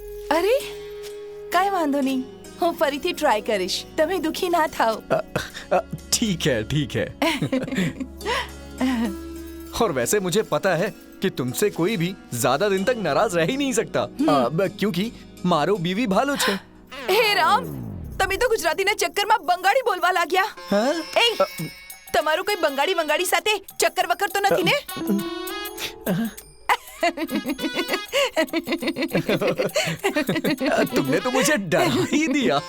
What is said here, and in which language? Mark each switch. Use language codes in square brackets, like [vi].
[gu] અરે કાઈ વાંધો નહીં, હું ફરીથી ટ્રાય કરીશ, તમે દુખી ના થાઓ। [hi] ठीक है। और वैसे मुझे पता है कि तुमसे कोई भी ज्यादा दिन तक नाराज रह ही नहीं सकता, क्योंकि [gu] मारो बीवी भालो छे। હે રામ, તમે તો ગુજરાતીના ચક્કરમાં બંગાળી બોલવા लाग्યા। એ તમારું કોઈ બંગાળી બંગાળી સાથે ચક્કર વક્કર તો નથી ને? तुमने तो मुझे डरा ही दिया।